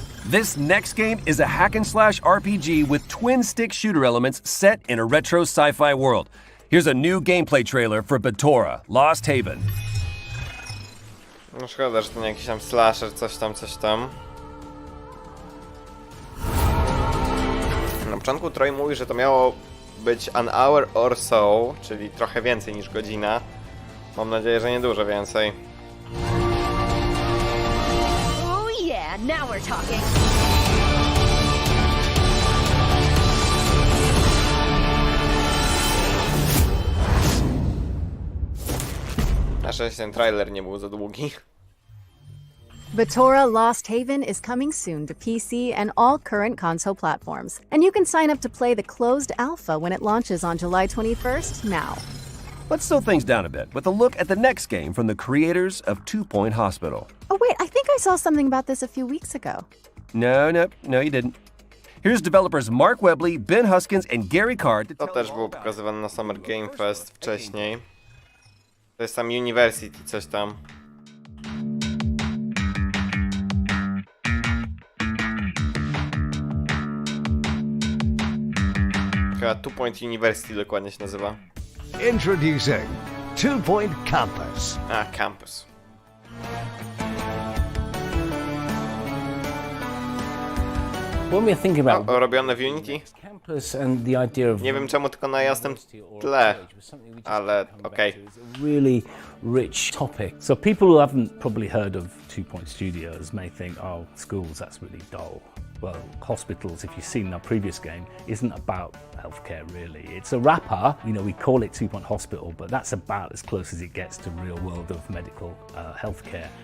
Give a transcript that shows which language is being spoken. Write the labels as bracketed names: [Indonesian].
[English] This next game is a hack and slash RPG with twin stick shooter elements set in a retro sci-fi world. Here's a new gameplay trailer for Batora, Lost Haven. [Polish] No szkoda, że to nie jakiś tam slasher, coś tam. Na początku Troy mówi, że to miało być [English] an hour or so, [Polish] czyli trochę więcej niż godzina. Mam nadzieję, że nie dużo więcej. [English] Oh yeah, now we're talking. [Polish] Na szczęście ten trailer nie był za długi. [English] Batora Lost Haven is coming soon to PC and all current console platforms, and you can sign up to play the closed alpha when it launches on July 21st now. Let's slow things down a bit with a look at the next game from the creators of 2 Point Hospital. Oh wait, I think I saw something about this a few weeks ago. No, you didn't. Here's developers Mark Webley, Ben Huskins, and Gary Card. [Polish] To też było pokazywane na Summer Game Fest wcześniej. To jest tam University, coś tam. Chyba 2 Point University dokładnie się nazywa. [English] Introducing 2 Point Campus. [Polish] A, Campus. [English] When we're thinking about [Polish] robione w Unity? [English] campus and the idea of [Polish] Nie wiem czemu tylko na jasnym tle, ale okej. [English] really rich topic. So people who haven't probably heard of 2 Point Studios may think, oh, schools, that's really dull. Well, hospitals, if you've seen our previous game, isn't about healthcare really. It's a wrapper, you know, we call it 2 Point Hospital, but that's about as close as it gets to real world of medical healthcare.